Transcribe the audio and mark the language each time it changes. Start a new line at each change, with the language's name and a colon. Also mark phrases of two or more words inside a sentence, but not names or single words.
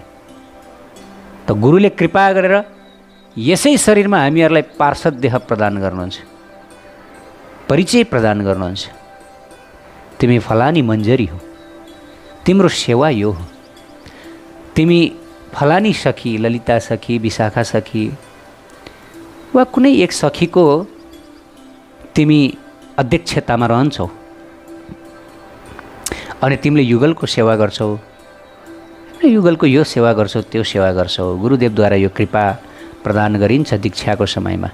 Nepali: त गुरुले कृपा गरेर यसै शरीरमा हामीहरूलाई पार्षद देह प्रदान गर्नुहुन्छ, परिचय प्रदान गर्नुहुन्छ। तिमी फलानी मञ्जरी हो, तिम्रो सेवा यो हो। तिमी फलानी सखी, ललिता सखी, विशाखा सखी वा कुनै एक सखीको तिमी अध्यक्षतामा रहन्छौ अनि तिमीले युगलको सेवा गर्छौ, युगलको यो सेवा गर्छौ, त्यो सेवा गर्छौ। गुरुदेवद्वारा यो कृपा प्रदान गरिन्छ दीक्षाको समयमा।